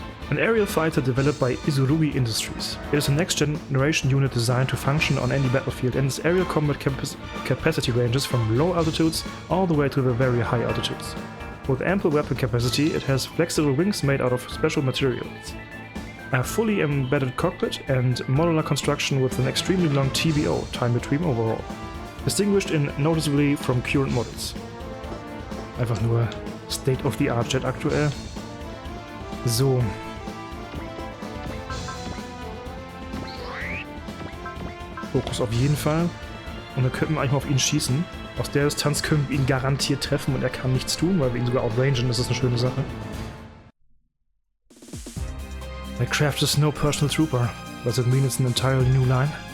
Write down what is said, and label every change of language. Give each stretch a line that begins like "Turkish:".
English: An aerial fighter developed by SRW Industries. It is a next-generation unit designed to function on any battlefield, and its aerial combat capacity ranges from low altitudes all the way to the very high altitudes. With ample weapon capacity, it has flexible wings made out of special materials, a fully embedded cockpit, and modular construction with an extremely long TBO, time between overhaul, distinguished noticeably from current models.
German: Einfach nur State-of-the-Art Jet aktuell. So. Fokus auf jeden Fall. Und dann könnten wir eigentlich mal auf ihn schießen. Aus der Distanz können wir ihn garantiert treffen und er kann nichts tun, weil wir ihn sogar outrangen, das ist eine schöne Sache.
English: I crafted a Snow Personal Trooper. Does it mean it's an entirely new line?